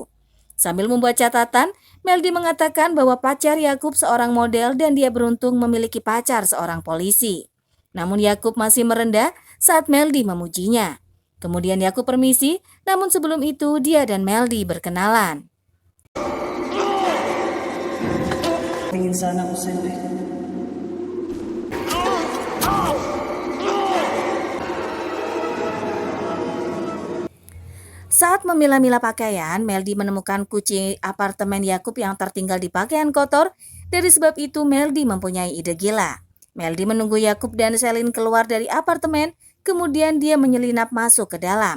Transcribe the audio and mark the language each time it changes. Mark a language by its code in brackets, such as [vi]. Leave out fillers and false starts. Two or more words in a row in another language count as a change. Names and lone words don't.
[id] Sambil membuat catatan, Meldi mengatakan bahwa pacar Yakub seorang model dan dia beruntung memiliki pacar seorang polisi. Namun Yakub masih merendah saat Meldi memujinya. Kemudian Yakub permisi, namun sebelum itu dia dan Meldi berkenalan. [tl] din sana ako sa'yo eh. [id] Saat memilah-milah pakaian, Meldi menemukan kunci apartemen Yakub yang tertinggal di pakaian kotor. Dari sebab itu, Meldi mempunyai ide gila. Meldi menunggu Yakub dan Selin keluar dari apartemen, kemudian dia menyelinap masuk ke dalam.